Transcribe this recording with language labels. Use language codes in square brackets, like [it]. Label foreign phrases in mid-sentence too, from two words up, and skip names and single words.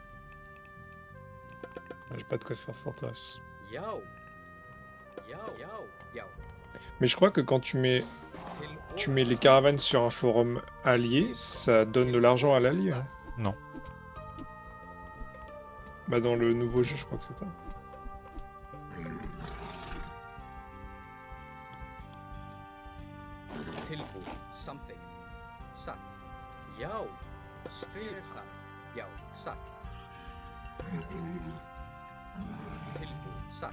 [fr] J'ai pas de quoi faire forteresse. [is] Já. Já, já, já. [fr] Mais je crois que quand tu mets les caravanes sur un forum allié, ça donne de l'argent à l'allié. Hein. Non. Bah dans le nouveau jeu, je crois que c'est ça. [is] Tilbúin. Samþykkt. Satt. Já. Fyrir það. Já. Satt. Tilbúin. Satt.